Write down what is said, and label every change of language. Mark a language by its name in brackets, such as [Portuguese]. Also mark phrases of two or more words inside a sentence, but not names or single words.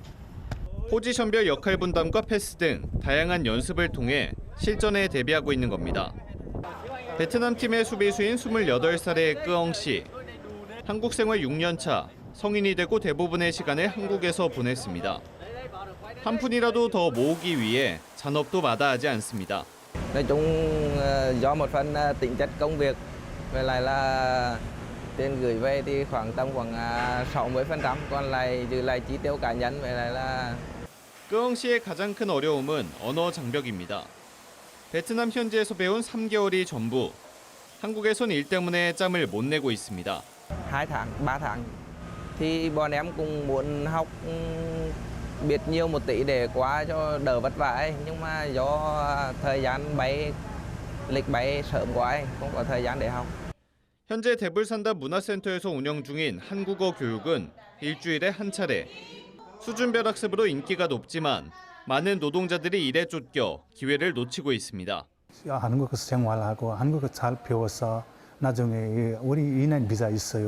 [Korean] 포지션별 역할 분담과 패스 등 다양한 연습을 통해 실전에 대비하고 있는 겁니다. 베트남 팀의 수비수인 28살의 끄엉 씨. 한국 생활 6년 차, 성인이 되고 대부분의 시간을 한국에서 보냈습니다. 한 푼이라도 더 모으기 위해 잔업도 마다하지 않습니다. [Vietnamese] Nói chung do một phần tính chất công việc, với lại là tiền gửi về thì khoảng 60%, còn lại trừ lại chi tiêu cá nhân, với lại là [Korean] 끄엉 씨의 가장 큰 어려움은 언어 장벽입니다. 베트남 현지에서 배운 3개월이 전부. 한국에선 일 때문에 짬을 못 내고 있습니다. [Vietnamese] 2 tháng, 3 tháng thì bọn em cũng muốn học biết nhiều một tí để qua cho đỡ vất vả ấy, nhưng mà do thời gian lịch bay sớm quá ấy, không có thời gian để học. [Korean] 현재 대불산단 문화센터에서 운영 중인 한국어 교육은 일주일에 한 차례. 수준별 학습으로 인기가 높지만 많은 노동자들이 일에 쫓겨 기회를 놓치고 있습니다. 한국에서 생활하고 한국어 잘 배워서 나중에 우리 2년 비자 있어요.